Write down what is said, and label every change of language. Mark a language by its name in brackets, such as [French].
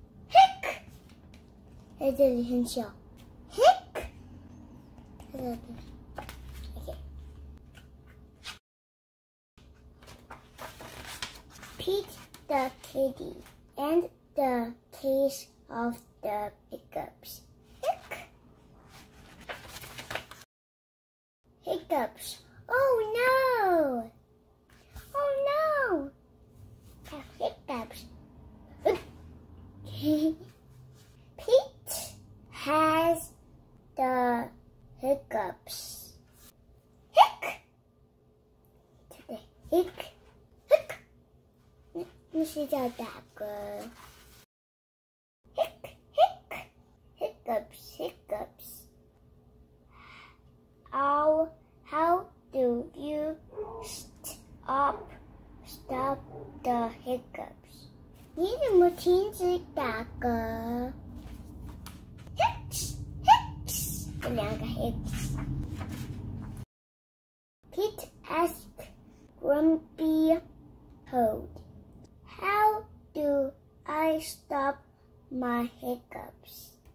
[Chinese] Hic 在这里很小 ，hic 在这里 ，OK。 [English] Pete the Kitty and the Case of the Hiccups. Hiccups. Oh no! Oh no! The hiccups. Pete has the hiccups. Hic. Hic. Hic. [Chinese] 那是叫打嗝。 [English] Hic. Hic. Hiccups. Hiccups. How do you stop the hiccups? [Chinese] 你怎么停止打嗝 ？ [English] Hicks, hicks， [Chinese] 这两个 hicks。 [English] Pete asked Grumpy Toad, "How do I stop my hiccups?"